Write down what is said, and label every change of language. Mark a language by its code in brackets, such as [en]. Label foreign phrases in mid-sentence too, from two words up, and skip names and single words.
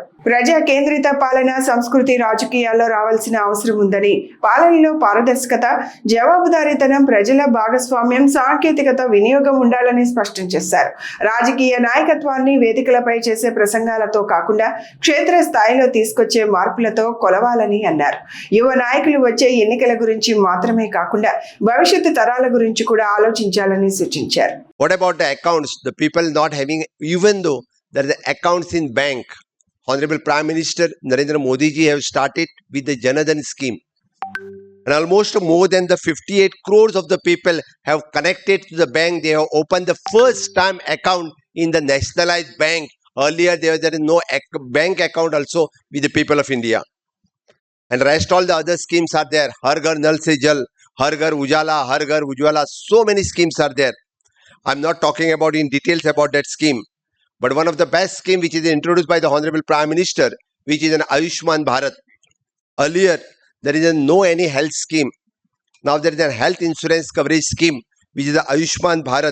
[te] ప్రజా కేంద్రిత పాలన సంస్కృతి రాజకీయాల్లో రావాల్సిన అవసరం ఉందని, పాలనలో పారదర్శకత, జవాబుదారీతనం, ప్రజల భాగస్వామ్యం, సాంకేతికత వినియోగం ఉండాలని స్పష్టం చేశారు. రాజకీయ నాయకత్వాన్ని వేదికలపై చేసే ప్రసంగాలతో కాకుండా క్షేత్ర స్థాయిలో తీసుకొచ్చే మార్పులతో కొలవాలని అన్నారు. యువ నాయకులు వచ్చే ఎన్నికల గురించి మాత్రమే కాకుండా భవిష్యత్తు తరాల గురించి కూడా ఆలోచించాలని సూచించారు. [en] What about the accounts? The people not having, even though there are the accounts in bank, Honorable Prime Minister Narendra Modi ji have started with the Jan Dhan scheme. And almost more than the 58 crores of the people have connected to the bank. They have opened the first time account in the nationalized bank. Earlier there is no bank account also with the people of India. And rest all the other schemes are there. Har Ghar Nal Se Jal, Har Ghar Ujala, Har Ghar Ujwala. So many schemes are there. I'm not talking about in details about that scheme. But one of the best scheme which is introduced by the Honorable Prime Minister, which is an Ayushman Bharat. Earlier, there is no any health scheme. Now there is a health insurance coverage scheme, which is the Ayushman Bharat.